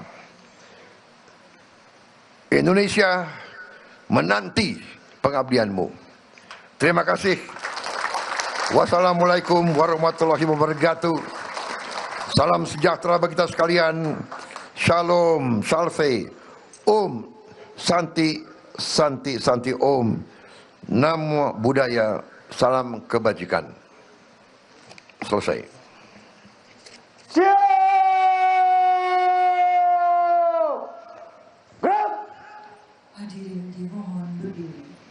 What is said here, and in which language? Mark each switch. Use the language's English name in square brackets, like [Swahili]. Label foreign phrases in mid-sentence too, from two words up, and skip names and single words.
[Indonesian] Indonesia menanti pengabdianmu. Terima kasih. [Arabic] والسلام عليكم ورحمة الله وبركاته. [Indonesian] Salam sejahtera bagi kita sekalian. Shalom, [Sanskrit] salve, Om, Santi, Santi, Santi, Om. [Pali] Namo Buddhaya, [Indonesian] salam kebajikan. Selesai. Hadirin dimohon berdiri.